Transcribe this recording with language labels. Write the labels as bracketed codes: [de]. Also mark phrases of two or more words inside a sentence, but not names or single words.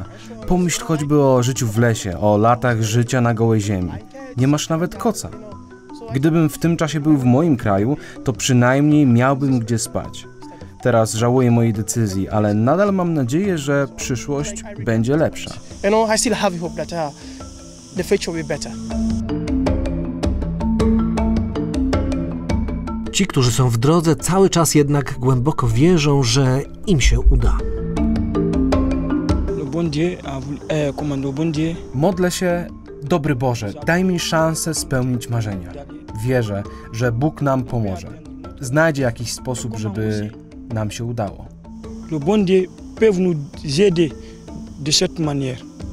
[pl] Pomyśl choćby o życiu w lesie, o latach życia na gołej ziemi. Nie masz nawet koca. Gdybym w tym czasie był w moim kraju, to przynajmniej miałbym gdzie spać. Teraz żałuję mojej decyzji, ale nadal mam nadzieję, że przyszłość będzie lepsza. [en] I still have hope that the future will be better. [pl] Ci, którzy są w drodze, cały czas jednak głęboko wierzą, że im się uda. Modlę się, dobry Boże, daj mi szansę spełnić marzenia. Wierzę, że Bóg nam pomoże. Znajdzie jakiś sposób, żeby nam się udało. [fr] Le bon Dieu peut nous aider de cette manière.